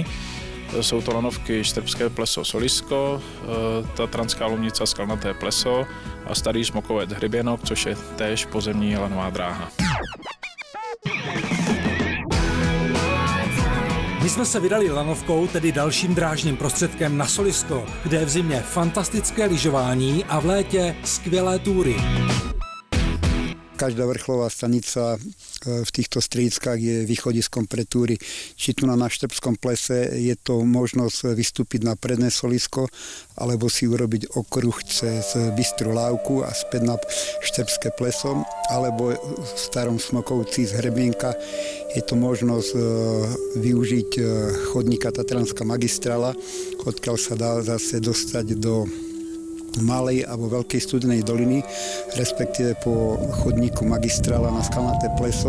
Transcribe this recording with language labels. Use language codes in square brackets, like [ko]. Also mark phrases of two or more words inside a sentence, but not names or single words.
[cs] Jsou to lanovky Štrbské pleso Solisko, Tatranská Lomnica Skalnaté pleso a Starý Smokovec Hryběnok, což je též pozemní lanová dráha. My jsme se vydali lanovkou, tedy dalším drážním prostředkem na Solisko, kde je v zimě fantastické lyžování a v létě skvělé túry. [sk] každá vrcholová stanica v týchto strediskách je východiskom pre túry. Či tu na Štrbskom plese je to možnosť vystúpiť na predné solisko, alebo si urobiť okruh cez Bystrú lávku a späť na Štrbské pleso, alebo v Starom Smokovci z Hrebienka je to možnosť využiť chodníka Tatranská magistrála, odkiaľ sa dá zase dostať do Malej alebo Veľkej Studenej doliny, respektíve po chodníku magistrála na Skalnaté pleso.